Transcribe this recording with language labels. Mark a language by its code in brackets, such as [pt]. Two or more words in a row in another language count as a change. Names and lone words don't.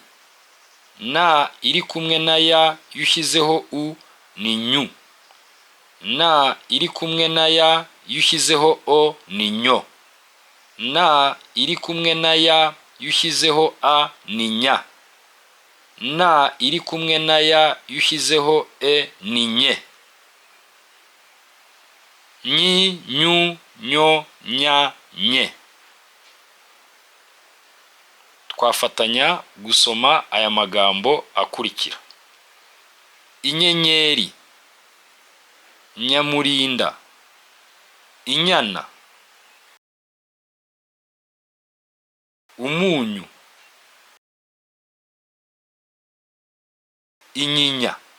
[rw] Na iri kumwe na ya iyo ushyizeho u ni nyu. Na iri kumwe na ya iyo ushyizeho o ni nyo. Na iri kumwe na ya iyo ushyizeho a ni nya. Na iri kumwe na ya iyo ushyizeho e ni nye. Nyi, nyu, nyo, nya, nye. Twafatanya gusoma aya magambo akurikira. Inyenyeri, nyamurinda, inyana, umunyu, inyinya.